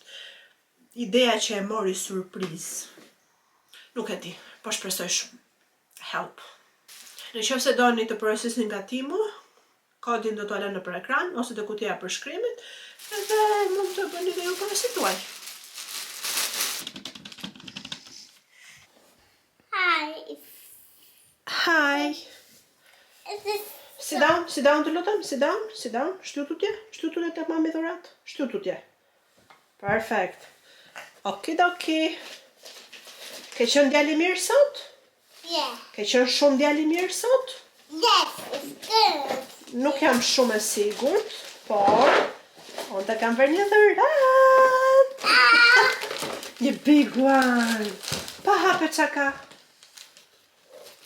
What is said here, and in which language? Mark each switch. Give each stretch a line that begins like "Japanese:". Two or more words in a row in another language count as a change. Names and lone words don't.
Albanian: Ideja që e mori surprizë. Nuk e di, po shpresoj shumë. Help. Nëse doni të porosisni nga Timu, kodin do t'u lë nëpër ekran ose te kutia e përshkrimit, edhe mund të bëni dhe ju porosit tuaj. Hi.
English: Sit down
Albanian: të lutem,
English: sit down.
Albanian: Shtu tutje tek mami dhurat. Shtu tutje. Perfect. Okidoki. Ke qenë djali mirë sot? Yeah. Ke qenë shumë djali mirë sot?
English: Yes, it's good.
Albanian: Nuk jam shumë e sigurt, por unë të kam bërë një dhurat. Një
English: big one.
Albanian: Pa hape çka ka.